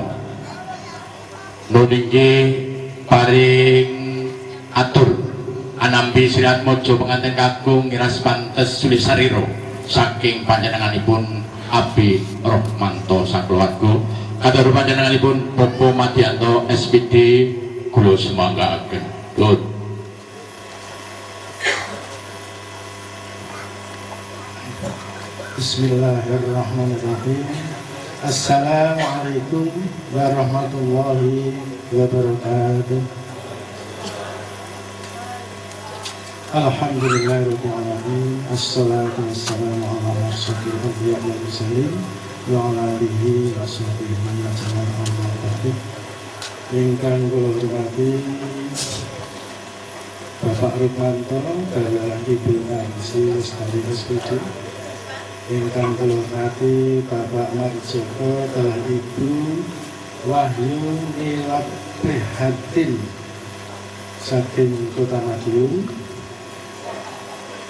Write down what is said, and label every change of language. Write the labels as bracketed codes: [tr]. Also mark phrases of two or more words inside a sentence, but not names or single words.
[jv] Nuningge paring atur anambi sirat mojo pengantin kakung ngiras pantes sulisariro saking panjenenganipun Abi Rohmanto sakeluarga katur panjenenganipun Bapak Madianto SPD kula semanggaaken. Lur [ar] بسم الله الرحمن الرحيم. السلام عليكم ورحمة الله وبركاته. الحمد لله رب العالمين. الصلاة والسلام على أشرف الأنبياء والمرسلين وعلى آله وصحبه أجمعين أما بعد. [jv] Ingkang kula hormati Bapak Rukmanto kaliyan Ibu Nancy Lestari SPD. Ingkang kula hormati Bapak Mas Joko kaliyan Ibu Wahyu Nilap Prihatin saking Kota Madiun.